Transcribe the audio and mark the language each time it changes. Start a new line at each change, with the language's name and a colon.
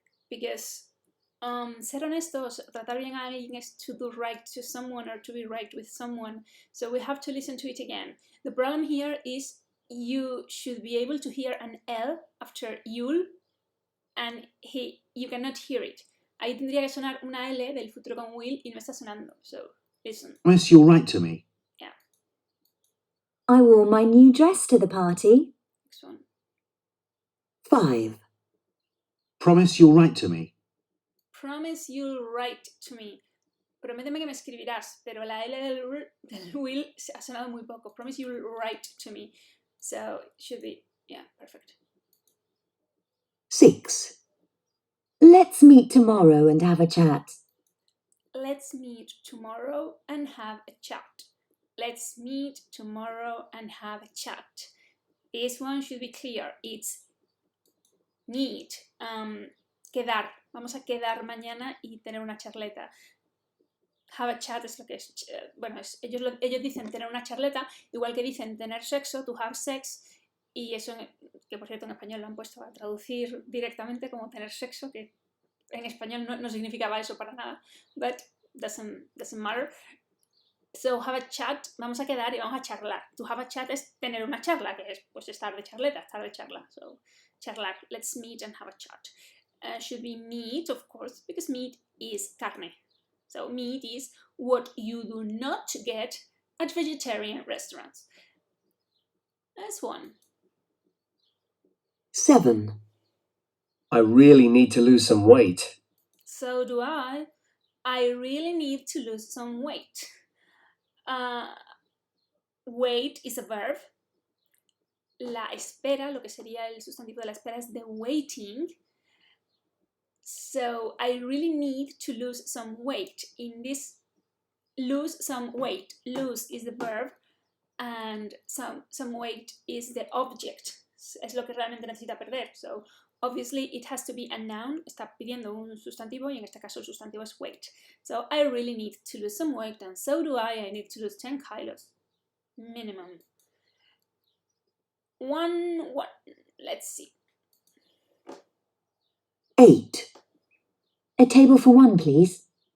English: Because
Spanish: ser honestos, tratar bien a alguien
English: is to do right to someone or to be right with someone. So we have to listen to it again. The problem here is you should be able to hear an L after you'll, and you cannot hear it.
Spanish: Ahí tendría que sonar una L del futuro con will y no está sonando.
English: So, listen. Promise you'll write to me. Yeah. I wore my new dress to the party. Next one. 5. Promise you'll write to me. Promise you'll write to me.
Spanish: Prométeme que me escribirás, pero la L del will ha sonado muy poco.
English: Promise you'll write to me. So, it should be, yeah, perfect. 6. Let's meet tomorrow and have a chat. Let's meet tomorrow and have a chat. Let's meet tomorrow and have a chat. This one should be clear. It's meet. Quedar.
Spanish: Vamos a quedar mañana y tener una charleta.
English: Have a chat
Spanish: es lo que es. Bueno, ellos dicen tener una charleta, igual que dicen tener sexo,
English: to have sex.
Spanish: Y eso, que por cierto en español lo han puesto a traducir directamente como tener sexo, que en español no significaba eso para nada.
English: But doesn't matter. So, have a chat,
Spanish: vamos a quedar y vamos a charlar.
English: To have a chat
Spanish: es tener una charla, que es pues estar de charleta, estar de charla.
English: So, charlar. Let's meet and have a chat. Should be meat, of course, because meat is carne. So, meat is what you do not get at vegetarian restaurants. That's one. 7. I really need to lose some weight. So do I. I really need to lose some weight. Wait is a verb.
Spanish: La espera, lo que sería el sustantivo de la espera, es
English: the waiting. So I really need to lose some weight. In this, lose some weight. Lose is the verb and some weight is the object.
Spanish: Es lo que realmente necesita perder.
English: So obviously it has to be a noun.
Spanish: Está pidiendo un sustantivo y en este caso el sustantivo es weight.
English: So I really need to lose some weight and so do I. I need to lose 10 kilos. Minimum. One. Let's see. 8. A table for one, please.